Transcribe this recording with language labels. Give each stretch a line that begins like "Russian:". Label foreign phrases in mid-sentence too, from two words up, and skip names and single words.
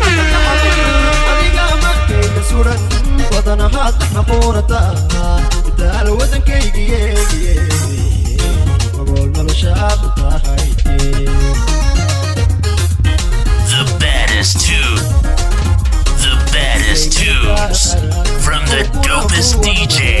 Somali: Adiga amaankayga suran, Wadanahaad ma quurata, inta al wadankaygiye, ogool noloshaad u tahay.
English: The baddest tune. The baddest tunes from the dopest D J.